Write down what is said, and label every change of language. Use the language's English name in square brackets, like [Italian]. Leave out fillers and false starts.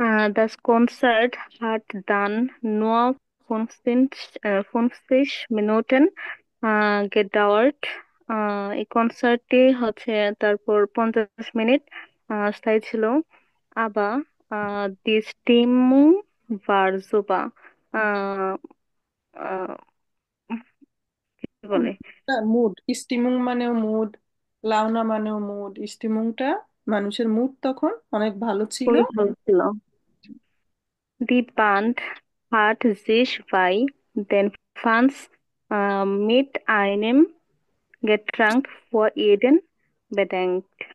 [German] Das Konzert hat dann nur 50 Minuten gedauert. [Bangla] এই কনসার্টটি হচ্ছে তারপর 50 মিনিট স্থায়ী ছিল। আবার [German] die Stimmung war super. [Bangla] আহ, আহ, কি বলে মুড, স্টিমুং মানেও মুড, লাউনা মানেও মুড। স্টিমুংটা মানুষের মুড তখন অনেক ভালো ছিল। খুবই ভালো ছিল। [German] Die Band hat sich bei den Fans mit einem Getränk vor jeden bedankt.